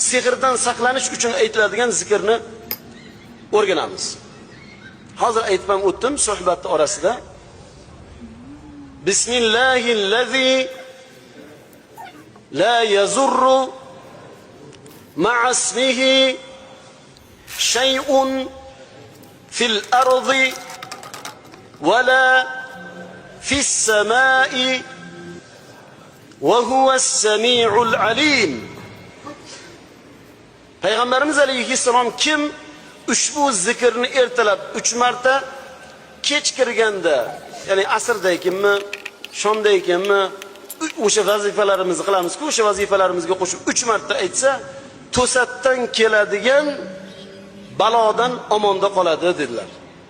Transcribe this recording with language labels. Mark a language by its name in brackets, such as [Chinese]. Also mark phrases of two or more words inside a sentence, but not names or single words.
[Uzbek] sehrdan saqlanish uchun aytiladigan zikrni o'rganamiz. Hozir aytib ham o'tdim suhbatning orasida. [Arabic] بسم الله الذي لا يضر مع اسمه شيء في الأرض ولا في السماء وهو السميع العليم. [Uzbek] Payg'ambarimiz alayhissalom kim ushbu zikrni ertalab 3 marta, kech kirganda, ya'ni asrdaykinmi, shomdaykinmi, o'sha vazifalarimizni qilamiz-ku, o'sha vazifalarimizga qo'shib 3 marta aytsa, to'satdan keladigan balodan omonda qoladi dedilar.